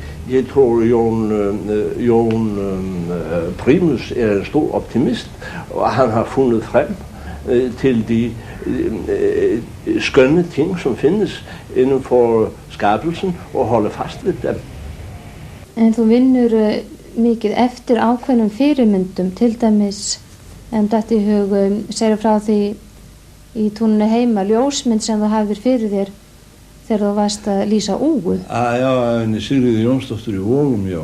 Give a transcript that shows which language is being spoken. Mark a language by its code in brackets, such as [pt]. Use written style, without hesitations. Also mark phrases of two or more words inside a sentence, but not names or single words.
[da] Jeg tror, Jon Primus en stor optimist, og han har fundet frem til de skønne ting, som findes inden for skabelsen, og holder fast ved dem. [is] En þú vinnur mikið eftir ákveðnum fyrirmyndum, til dæmis en þetta í hug segir frá því í túninu heima ljósmynd sem þú hafðir fyrir þér þegar þú varst að lýsa Úu. Já, henni Sigríði Jónsdóttur í Vogum, já.